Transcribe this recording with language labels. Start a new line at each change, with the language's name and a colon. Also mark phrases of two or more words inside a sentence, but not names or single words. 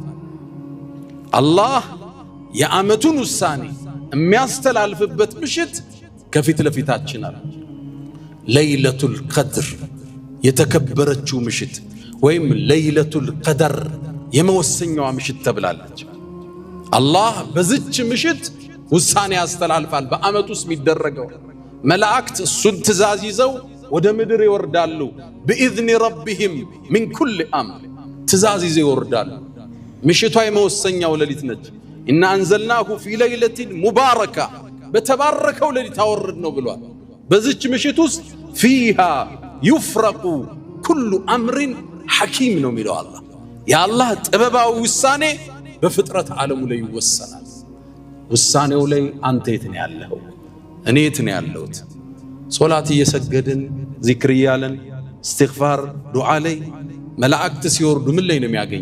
Amharic: አላህ የዓመቱን ውሳኔ የሚያስተላልፍበት ምሽት ከፊት ለፊታችን አለ። ለይለቱል ቀድር የተከበረችው ምሽት ወይም ለይለቱል ቀደር የመወሰኛዋ ምሽት ተብላለች። አላህ በዚች ምሽት ውሳኔ ያስተላልፋል። በዓመት ውስጥ የሚደረገው መላእክት እሱን ትእዛዝ ይዘው ወደ ምድር ይወርዳሉ። بإذن
Arabic: ربهم من كل أمر
Amharic: ትእዛዝ ይዘው ይወርዳሉ። ምሽቷ የመወሰኛው ሌሊት ነች።
Arabic: إنا أنزلناه في ليلة مباركة
Amharic: በተባረከው ሌሊት አወርድ ነው ብሏል። በዚች ምሽት ውስጥ
Arabic: فيها يفرق كل أمر حكيم
Amharic: ነው የሚለው አላህ። የአላህ ጥበባዊ ውሳኔ በፍጥረት ዓለሙ ላይ ይወሰናል። ውሳኔው ላይ አንተ የት ነው ያለኸው? እኔ የት ነው ያለሁት? ሶላት እየሰገድን ዚክር እያለን እስትግፋር ዱዓ ላይ መላእክት ሲወርዱ ምን ላይ ነው የሚያገኙ?